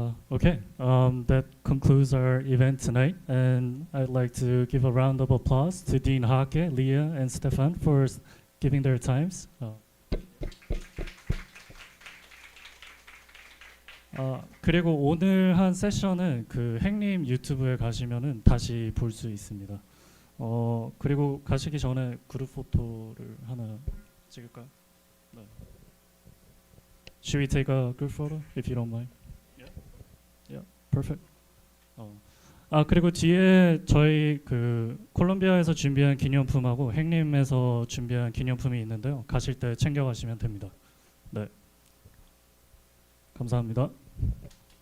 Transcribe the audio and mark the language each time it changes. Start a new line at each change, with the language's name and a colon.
English: Okay, that concludes our event tonight, and I'd like to give a round of applause to Dean Hake, Leah, and Stefan for giving their times.
Korean: 그리고 오늘 한 세션은 그 행림 유튜브에 가시면은 다시 볼 수 있습니다. 그리고 가시기 전에 그룹 포토를 하나 찍을까요? 네.
English: Should we take a group photo, if you don't mind? Yeah, perfect.
Korean: 그리고 뒤에 저희 그 콜롬비아에서 준비한 기념품하고 행림에서 준비한 기념품이 있는데요. 가실 때 챙겨가시면 됩니다. 네. 감사합니다.